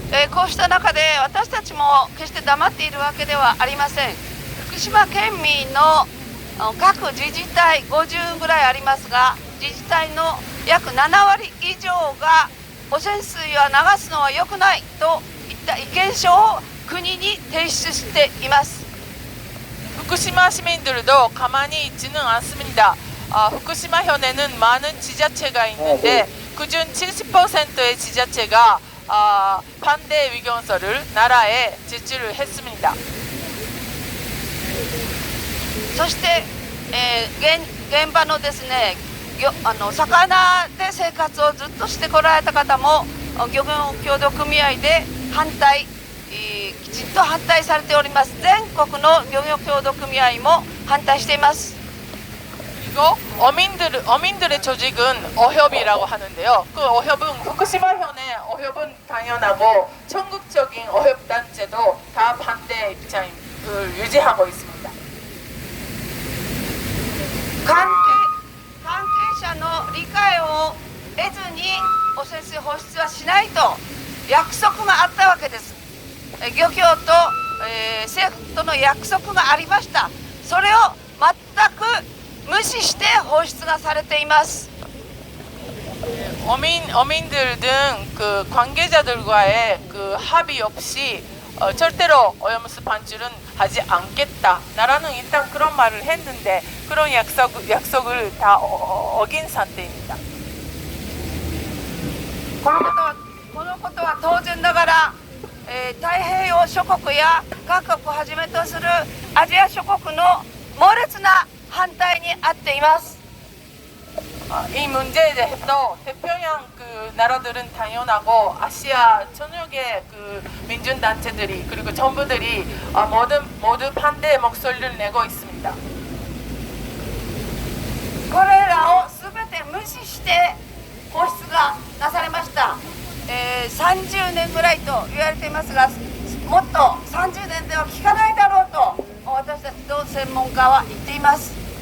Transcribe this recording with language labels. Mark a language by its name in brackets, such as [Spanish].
[Japanese] こうした中で私たちも決して黙っているわけではありません。福島県民の各自治体50ぐらいありますが、自治体の約7割以上が汚染水は流すのは良くないといった意見書を国に提出しています。 [Korean] 후쿠시마 시민들도 가만히 있지는 않습니다. 후쿠시마현에는 많은 지자체가 있는데 그중 70%의 지자체가 반대 의견서를 나라에 제출을 했습니다. [Japanese] そして、現場のですね、魚で生活をずっとしてこられた方も漁業協同組合で反対、きちんと反対されております。全国の漁業協同組合も反対しています。 [Korean] 그리고 어민들의 조직은 어협이라고 하는데요. 그 어협은 후쿠시마현의 어협은 당연하고 전국적인 어협 단체도 다 반대 입장을 유지하고 있습니다. [Japanese] 関係者の理解を得ずに汚染水放出はしないと約束があったわけです。漁協と、政府との約束がありました。それを全く無視して放出がされています。 [Korean] 어민들 등 그 관계자들과의 그 합의 없이 절대로 오염수 반출은 하지 않겠다라는 일단 그런 말을 했는데 그런 약속을 다 어긴 상태입니다. [Japanese] このことは当然ながら、太平洋諸国や各国をはじめとするアジア諸国の猛烈な反対にあっています。 [Korean] 이 문제에 대해서 태평양 그 나라들은 당연하고 아시아 전역의 그 민중 단체들이 그리고 정부들이 모두 반대 목소리를 내고 있습니다. [Japanese] これらをすべて無視して放出がなされました。 30年ぐらいと言われていますが、もっと30年では効かないだろうと私たちと専門家は言っています。